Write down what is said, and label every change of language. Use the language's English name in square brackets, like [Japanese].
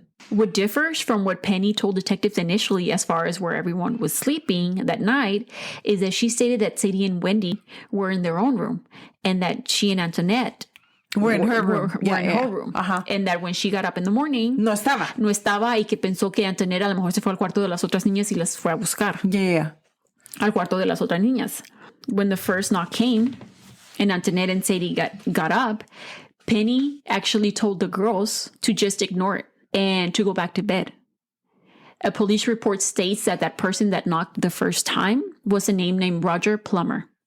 [English] What differs from what Penny told detectives initially as far as where everyone was sleeping that night is that she stated that Sadie and Wendy were in their own room and that she and Anthonette were in her room. Were in her room. Uh-huh. And that when she got up in the morning... [Spanish] No estaba. Y que pensó que Anthonette a lo mejor se fue al cuarto de las otras niñas y las fue a buscar. [English] Yeah. [Spanish] Al cuarto de las otras niñas. [English] When the first knock came and Anthonette and Sadie got up, Penny actually told the girls to just ignore it and to go back to bed. A police report states that person that knocked the first time was a name named Roger Plummer.